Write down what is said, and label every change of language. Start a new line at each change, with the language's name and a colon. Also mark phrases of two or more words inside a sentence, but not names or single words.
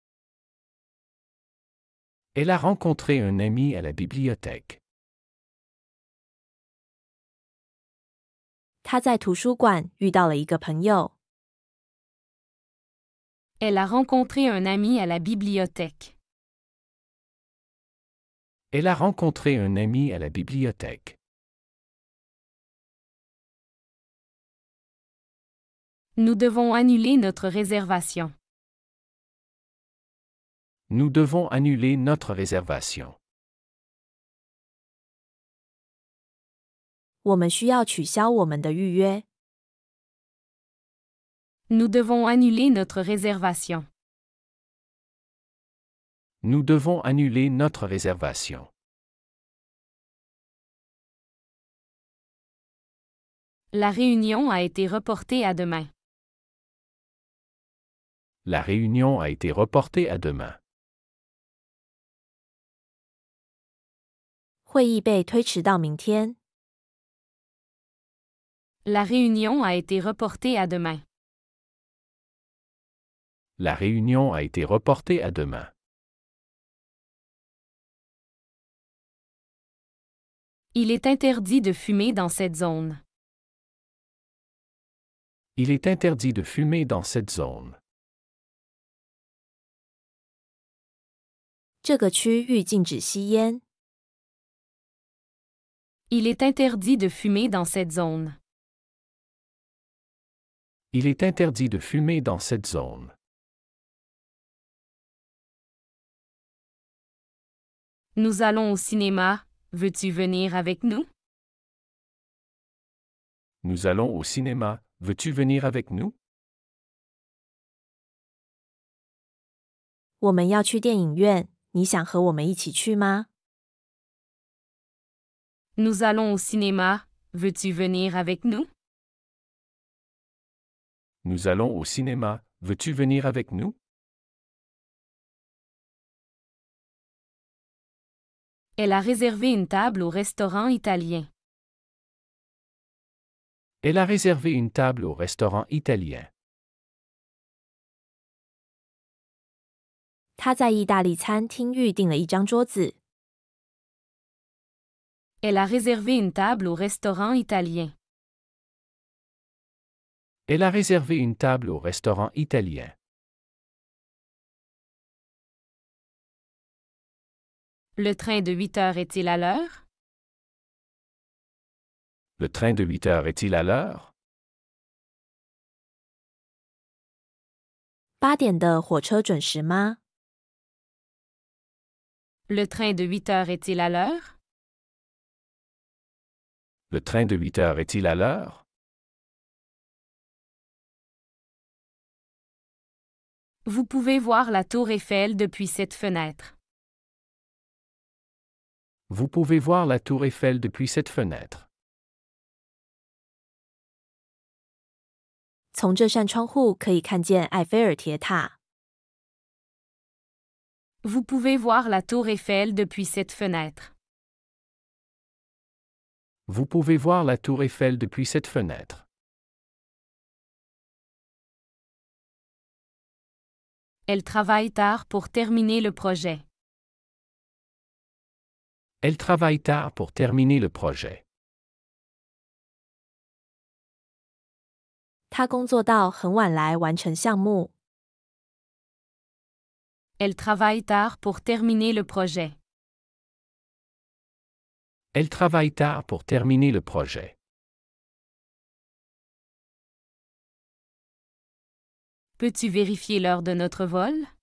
French: Elle a rencontré un ami à la bibliothèque.
Chinese: 他在图书馆遇到了一个朋友。
French: Elle a rencontré un ami à la bibliothèque. Elle a rencontré un ami à la bibliothèque. Nous devons annuler notre réservation. Nous devons annuler notre réservation.
Chinese: 我们需要取消我们的预约。
French: Nous devons annuler notre réservation. Nous devons annuler notre réservation. La réunion a été reportée à demain. La réunion a été reportée à demain.
Chinese: 会议被推迟到明天。
French: La réunion a été reportée à demain. La réunion a été reportée à demain. Il est interdit de fumer dans cette zone. Il est interdit de fumer dans cette zone.
Chinese: 这个区域禁止吸烟。
French: Il est interdit de fumer dans cette zone. Il est interdit de fumer dans cette zone. Nous allons au cinéma. Veux-tu venir avec nous? Nous allons au cinéma. Veux-tu venir avec nous?
Chinese: 我们要去电影院，你想和我们一起去吗？
French: Nous allons au cinéma. Veux-tu venir avec nous? Nous allons au cinéma. Veux-tu venir avec nous? Elle a réservé une table au restaurant italien. Elle a réservé une table au restaurant italien.
Chinese: 她在意大利餐厅预订了一张桌子。
French: Elle a réservé une table au restaurant italien. Elle a réservé une table au restaurant italien. Le train de 8 heures est-il à l'heure? Le train de 8 heures est-il à l'heure?
Chinese: 8 点的火车准时吗？
French: Le train de 8 heures est-il à l'heure? Le train de 8 heures est-il à l'heure? Vous pouvez voir la tour Eiffel depuis cette fenêtre. Vous pouvez voir la tour Eiffel depuis cette fenêtre.
Chinese: 从这扇窗户可以看见埃菲尔铁塔。
French: Vous pouvez voir la tour Eiffel depuis cette fenêtre. Vous pouvez voir la tour Eiffel depuis cette fenêtre. Elle travaille tard pour terminer le projet. Elle travaille tard pour terminer le projet.
Chinese: 她工作到很晚来完成项目。
French: Elle travaille tard pour terminer le projet. Elle travaille tard pour terminer le projet. Peux-tu vérifier l'heure de notre vol?